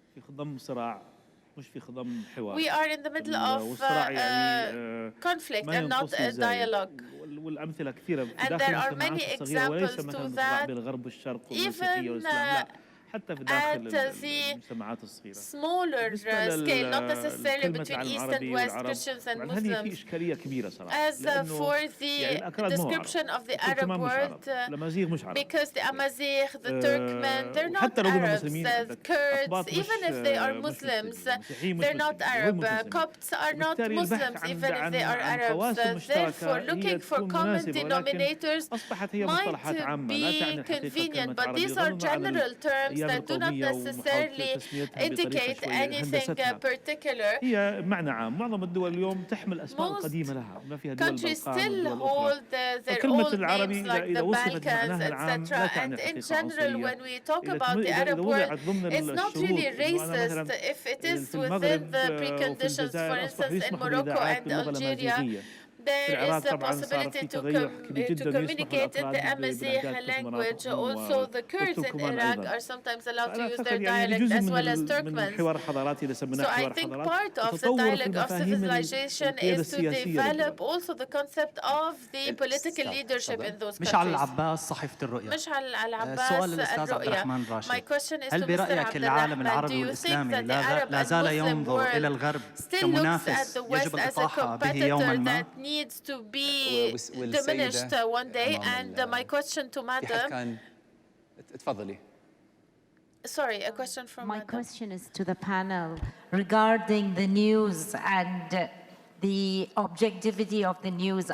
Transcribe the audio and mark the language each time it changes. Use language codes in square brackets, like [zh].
[ar] في خضم صراع مش في خضم حوار. [en] We are in the middle of conflict and not a dialogue. [ar] والأمثلة كثيرة [en] and there are many examples to that, [ar] بالغرب والشرق والمسيحية والإسلام. حتى في داخل المجتمعات الصغيرة. [en] Smaller scale, not necessarily between East and West, Christians and Muslims. [ar] هذه في إشكالية كبيرة صراحة. [en] As for the description of the Arab world, because the Amazigh, the Turkmen, they're not Arabs. The Kurds, even if they are Muslims, they're not Arab. Copts are not Muslims, even if they are Arabs. Therefore, looking for common denominators might be convenient, but these are general terms that do not necessarily indicate anything particular. [ar] هي معنى عام. معظم الدول اليوم تحمل أسماء قديمة لها. ما في هدول [en] countries still hold their old names like the Balkans, etc. And in general, when we talk about the Arab world, it's not really racist if it is within the preconditions. For instance, in Morocco and Algeria, there is a possibility to communicate in the Amazigh language. Also, the Kurds in Iraq are sometimes allowed to use their dialect as well as Turkmens. So I think part of the dialogue of civilization is to develop also the concept of the political leadership in those countries. [ar] مشعل العباس صحيفة الرؤية. [en] مشعل العباس الرؤية. My question is to Mr. [ar] برأيك العالم العربي والإسلامي لا زال ينظر إلى الغرب كمنافس يجب الإطاحة به يوما ما؟ [en] Needs to be diminished one day, and my question to Madam. [ar] تفضلي. [en] Sorry, a question from My question is to the panel regarding the news and the objectivity of the news.